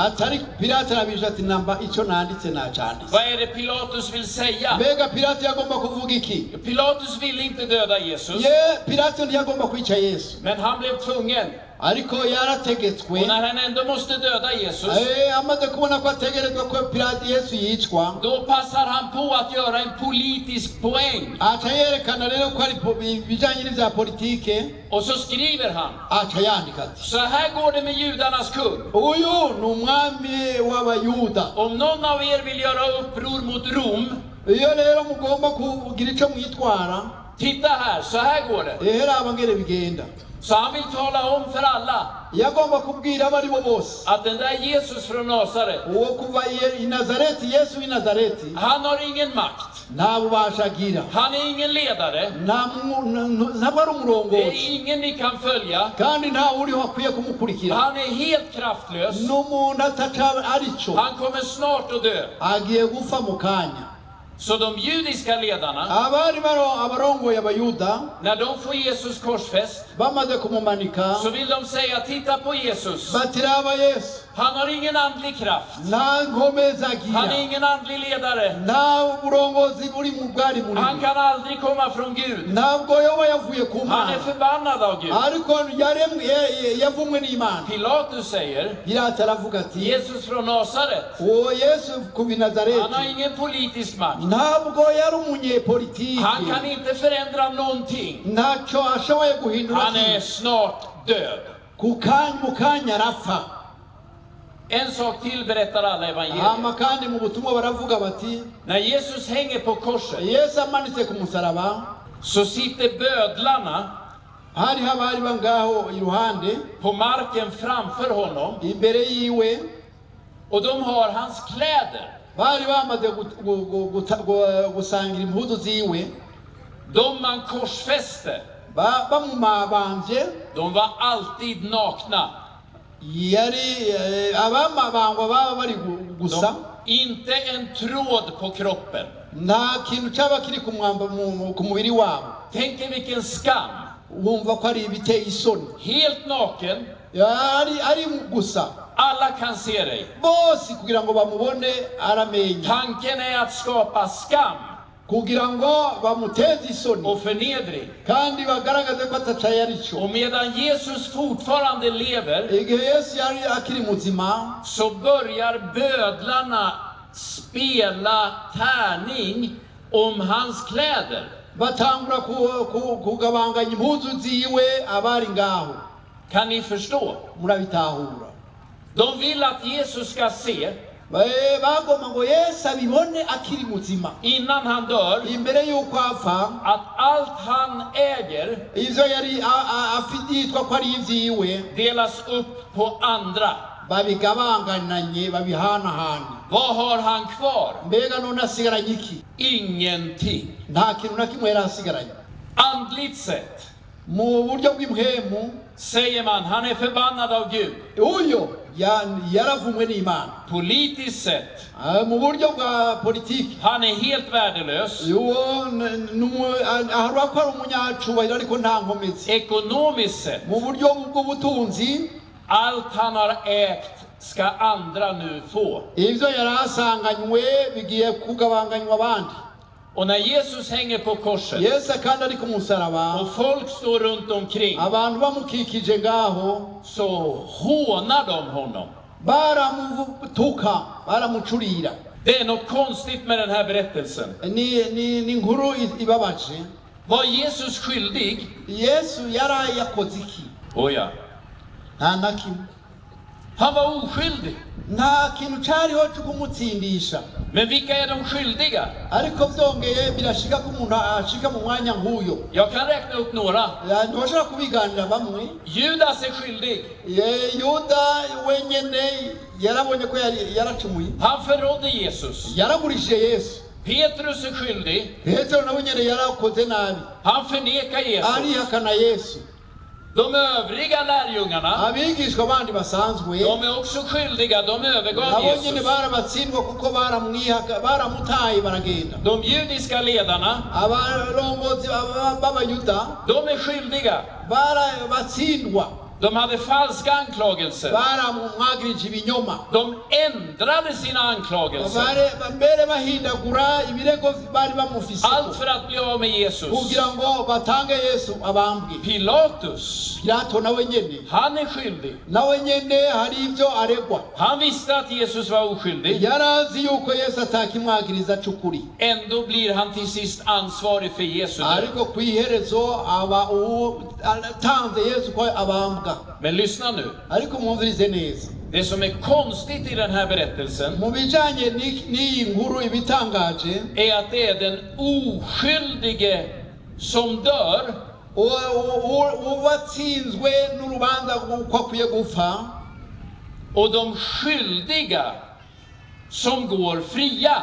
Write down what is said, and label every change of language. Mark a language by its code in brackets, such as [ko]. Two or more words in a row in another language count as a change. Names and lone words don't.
[rn] Atari Pilato arabisha ati namba icyo nanditse nacanditse. [sv] Vad är det Pilatus vill säga? [rn] Mbega Pilato yagomba kuvuga iki? [sv] Pilatus ville inte döda Jesus, [rn] Pilato ntiyagomba kwica Yesu, [sv] men han blev tvungen. [rn] ariko yarategetswe. [sv] Och när han ändå måste döda Jesus, [rn] Amaze kubona ko ategerezwa ko Pilato Yesu yicwa, [sv] då passar han på att göra en politisk poäng. [rn] aca yerekana rero ko ari bijanye n'ivya politike, [sv] Och så skriver han: [rn] aca yandika ati [sv] så här går det med judarnas kung. [rn] uyu ni umwami w'abayuda. [sv] Om någon av er vill göra uppror mot Rom, [rn] Iyo rero mugomba kugira ico mwitwara, [sv] titta här, så här går det. [rn] rero abangere bigenda. [sv] Så han vill tala om för alla [rn] Yagomba kubwira abari bo bose, [sv] att den där Jesus från Nasaret, [rn] uwo kuva i Nazareti, Yesu w'i Nazareti, [sv] han har ingen makt. [rn] nta bubasha agira, [sv] Han är ingen ledare. [rn] ntabwo ari [sv] Det [rn] umurongozi, [sv] är ingen ni kan följa. [rn] kandi nta uriho akwiye kumukurikira. [sv] Han är helt kraftlös. [rn] N'umuntu ataca arico, [sv] Han kommer snart att dö. [rn] agiye gufa mu kanya. [sv] Så de judiska ledarna, [rn] Abari abarongoye abayuda [sv] när de får Jesus korsfäst, [rn] bamaze kumumanika, [sv] så vill de säga: titta på Jesus. [rn] batiraba Yesu, [sv] Han har ingen andlig kraft. [rn] nta nkomezi [sv] Han är [rn] agira, [sv] ingen andlig ledare. [rn] nta burongozi buri mu bwari muri [sv] Han kan aldrig komma från Gud. [rn] ntabwo yoba yavuye ku [sv] Han [rn] Mana, [sv] är förbannad av Gud. [rn] ariko yavumwe n'Imana. [sv] Pilatus säger: [rn] Pilato aravuga ati [sv] Jesus från Nasaret, [rn] uwo Yesu kuva i [sv] han har [rn] Nazareti [sv] ingen politisk makt. [rn] ntabwo yari umunyepolitiki, [sv] Han kan inte förändra någonting. [rn] ntacyo ashoboye guhindura [sv] Han är [rn] ikintu. [sv] snart död. [rn] mu kanya arapfa. [sv] En sak till berättar alla evangelier. [rn] Hama kandi mu butumwa baravuga bati [sv] När Jesus hänger på korset, [rn] Yesu amanitse ku musaraba, [sv] så sitter bödlarna [rn] hariho abari bangaho iruhande [sv] på marken framför honom, [rn] imbere yiwe, [sv] och de har hans kläder. [rn] bari bamaze gusangira impuzu ziwe, [sv] De man korsfäste, [rn] bamumabambye, [sv] de var alltid nakna. [rn] yari abamabangwa baba bari gusa, [sv] Inte en tråd på kroppen. [rn] nta kintu cyaba kiri ku mubiri wabo. [sv] Tänk er vilken skam. [rn] Wumva ko ari ibiteye isoni, [sv] Helt naken. [rn] ari gusa, [sv] Alla kan se dig. [rn] bose kugira ngo bamubone aramenya, [sv] Tanken är att skapa skam [rn] kugira ngo bamuteze isoni [sv] och förnedring. [rn] kandi bagaragaze ko atacaye arico. [sv] Och medan Jesus fortfarande lever, [rn] Igihe Yesu yari akiri muzima, [sv] så börjar bödlarna spela tärning om hans kläder. [rn] batangura kugabanganya impuzu ziwe abari ngaho. [sv] Kan ni förstå? [rn] Murabitahura. [sv] De vill att Jesus ska se [rn] bagomba ngo Yesu abibone akiri muzima [sv] innan han dör, [rn] imbere yuko apfa, [sv] att allt han äger [rn] ivyo yari afiditwa ko ari ivyiwe [sv] delas upp på andra. [rn] babigabangananye babihanahana. [sv] Vad har han kvar? [rn] Mbega none asigaranye iki? [sv] Ingenting. [rn] Nta kintu na kimwe yari asigaranye. [sv] Andligt sett [rn] Mu buryo bw'imhemu [sv] säger man han är förbannad av Gud. [rn] uyo yaravumwe n'Imana. [sv] Politiskt sett [rn] Mu buryo bwa politiki [sv] han är helt värdelös. [rn] harwa ko ari umunyacubahiro ariko nta nkomezi. [sv] Ekonomiskt sett [rn] Mu buryo bw'ubutunzi [sv] allt han har ägt ska andra nu få. [rn] ivyo yari asanganywe bigiye kugabanganywa abandi. [sv] Och när Jesus hänger på korset [rn] Yesu kandi ari ku musaraba, [sv] och folk står runt omkring, [rn] abantu bamukikije ngaho, [sv] så hånar de honom. [rn] baramutuka, baramucurira. [sv] Det är något konstigt med den här berättelsen. [rn] Ni inkuru ibabaje. [sv] Var Jesus skyldig? [rn] Yesu yari yakoze iki? [sv] Oh ja. [rn] Nta na kimwe. [sv] Han var oskyldig. [rn] Nta kintu cariho cyo kumutsindisha. [sv] Men vilka är de skyldiga? [rn] Ariko vyongeye birashika ko umuntu ashika mu mwanya nk'uyo. [sv] Jag kan räkna upp några. [rn] Ndoshaka kubiganira bamwe. [sv] Judas är skyldig. [rn] Yuda wenyene yarabonye ko yaracumuye. [sv] Han förrådde Jesus. [rn] Yaragurishije Yesu. [sv] Petrus är skyldig. [rn] Petero nawe nyene yarakoze nabi. [sv] Han förnekar Jesus. [rn] Arihakana Yesu. [sv] De övriga lärjungarna, [rn] Abigishwa bandi basanzwe, [sv] de är också skyldiga. De övergav [rn] nabo nyene [sv] Jesus. [rn] barabatsindwa kuko baramutaye baragenda. [sv] De judiska ledarna, [rn] Abarongozi b'Abayuda [sv] de är skyldiga. [rn] barabatsindwa, [sv] De hade falska anklagelser. [rn] baramwagirije ibinyoma. [sv] De ändrade sina anklagelser. [rn] Mbere bahindagura ibirego bari bamufise [sv] Allt för att bli av med Jesus. [rn] kugira ngo batange Yesu abambwe. [sv] Pilatus, [rn] Pilato nawe nyene, [sv] han är skyldig. [rn] nawe nyene hari ivyo aregwa. [sv] Han visste att Jesus var oskyldig. [rn] Yarazi yuko Yesu atakimwagiriza cukuri. [sv] Ändå blir han till sist ansvarig för Jesu död. [rn] Ariko kwiherezo tanze Yesu ko abambwa. [sv] Men lyssna nu. [rn] Ariko mwumvirize neza. [sv] Det som är konstigt i den här berättelsen [rn] Mu bijanye n'iyi nkuru ibitangaje, [sv] är att det är den oskyldige som dör [rn] uwatsinzwe n'urubanza uko akwiye gupfa, [sv] och de skyldiga som går fria.